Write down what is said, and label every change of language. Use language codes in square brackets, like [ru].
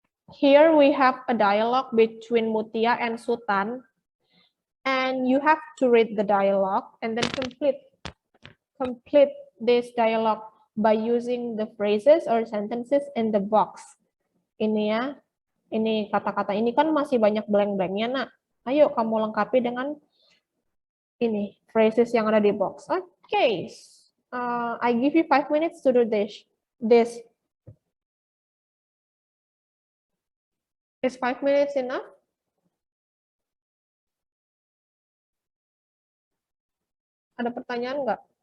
[en] Here we have a dialogue between Mutia and Sultan. And you have to read the dialogue and then complete this dialogue by using the phrases or sentences in the box. [id] Ini ya. Ini kata-kata ini kan masih banyak blank-blanknya, nak. Ayo kamu lengkapi dengan ini, phrases yang ada di box. [en] Okay, I give you 5 minutes to do this. Is 5 minutes enough? [id] Ada pertanyaan nggak?